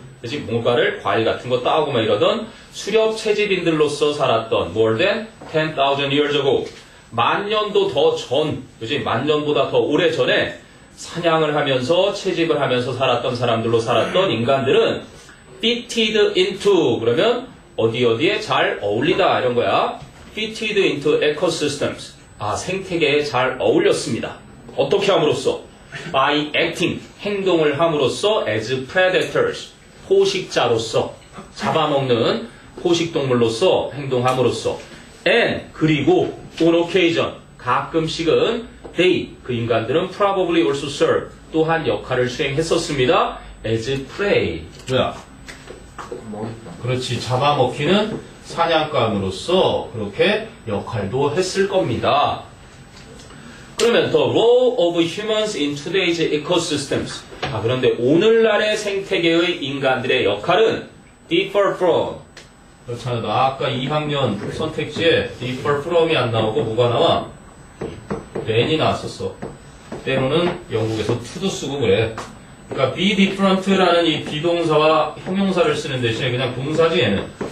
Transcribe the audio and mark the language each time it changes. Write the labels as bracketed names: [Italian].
[Korean] 그치, 뭔가를 과일 같은 거 따오고 막 이러던 수렵 채집인들로서 살았던, [English] more than 10,000 years ago. [Korean] 만년도 더 전, 그치, 만년보다 더 오래 전에 사냥을 하면서 채집을 하면서 살았던 사람들로 살았던 인간들은 [English] fitted into [Korean] 그러면 어디에 잘 어울리다 이런 거야. [English] fitted into ecosystems. [Korean] 생태계에 잘 어울렸습니다. 어떻게 함으로써? by acting 행동을 함으로써 as predators 포식자로서 잡아먹는 포식동물로서 행동함으로써 and 그리고 [English] on occasion [Korean] 가끔씩은 they 그 인간들은 [English] probably also serve [Korean] 또한 역할을 수행했었습니다. [English] as prey [Korean] 뭐야? 그렇지, 잡아먹히는 사냥감으로서 그렇게 역할도 했을 겁니다. [English] 그러면 the role of humans in today's ecosystems. [Korean] 그런데 오늘날의 생태계의 인간들의 역할은 [English] differ from. [Korean] 그렇잖아, 나 아까 2학년 선택지에 differ from이 안 나오고 뭐가 나와? than이 나왔었어. 때로는 영국에서 to도 쓰고 그래. 그러니까 be different라는 이 비동사와 형용사를 쓰는 대신에 그냥 동사지 얘는.